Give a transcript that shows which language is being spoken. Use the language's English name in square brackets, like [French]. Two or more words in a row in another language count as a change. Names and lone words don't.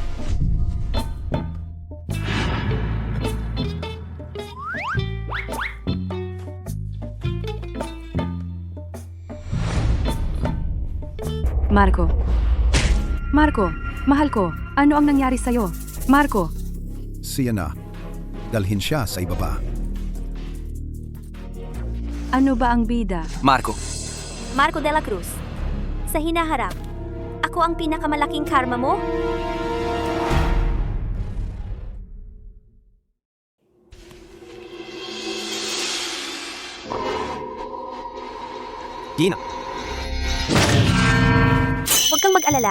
[Filipino] Marco. Marco, mahal ko. Ano ang nangyari sa'yo? Marco, Siya na. Dalhin siya sa ibaba. ano ba ang bida? Marco, Marco de la Cruz. Sa hinaharap, ako ang pinakamalaking karma mo? Ginang? Huwag kang mag-alala.